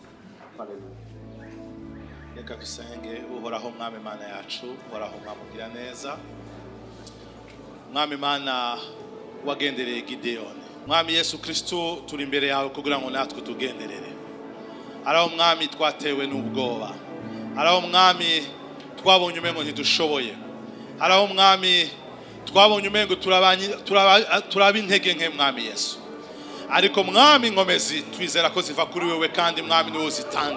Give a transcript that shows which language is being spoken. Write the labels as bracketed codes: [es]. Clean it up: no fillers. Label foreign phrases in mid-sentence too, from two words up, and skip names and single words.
[rn] Haleluya. Reka dusenge. Uhoraho mwami Imana yacu, uhoraho mwamugira neza, mwami Imana wagendereye Gideyoni. Mwami Yesu Kristo, turi imbere yawe kugira ngo natwe tugenderere. Araho mwami twatewe n'ubwoba, araho mwami twabonye umengo ntidushoboye, araho mwami twabonye umengo turaba intege nke mwami Yesu. Ariko mwami inkomezi twizera ko ziva kuri wewe, kandi mwami niwe uzitanga.